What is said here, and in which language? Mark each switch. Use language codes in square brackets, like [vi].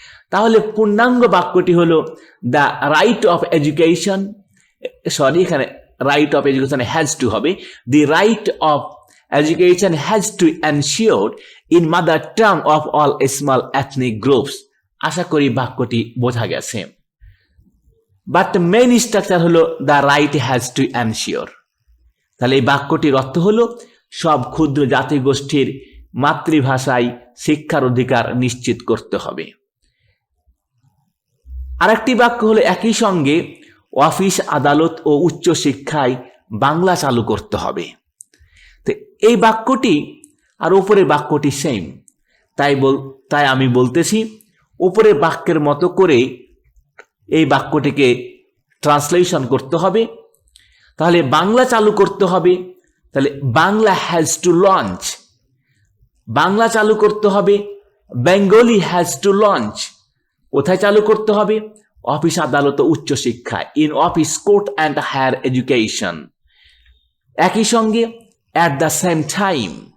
[bn] তাহলে পূর্ণাঙ্গ বাক্যটি হলো [en] The right of education, sorry এখানে right of education has to হবে, the right of education has to ensure in mother tongue of all small ethnic groups. [bn] আশা করি বাক্যটি বোঝা গেছে। [en] but main structure [bn] হলো [en] the right has to ensure। [bn] তাহলে এই বাক্যটির অর্থ হলো সব ক্ষুদ্র জাতিগোষ্ঠীর মাতৃভাষায় শিক্ষার অধিকার নিশ্চিত করতে হবে। আরেকটি বাক্য হলো একই সঙ্গে অফিস, আদালত ও উচ্চ শিক্ষায় বাংলা চালু করতে হবে। এই বাক্যটি আর উপরের বাক্যটি সেম, তাই আমি বলতেছি উপরের বাক্যের মতো করে এই বাক্যটিকে ট্রান্সলেশন করতে হবে। তাহলে বাংলা চালু করতে হবে, তাহলে Bangla [en] has to launch, [bn] Bangla চালু করতে হবে। [en] Bengali has to launch, [bn] কোথায় চালু করতে হবে? [en] office, [bn] আদালত ও উচ্চ শিক্ষা, [en] In office, court and higher education. [bn] একই সঙ্গে [en] at the same time।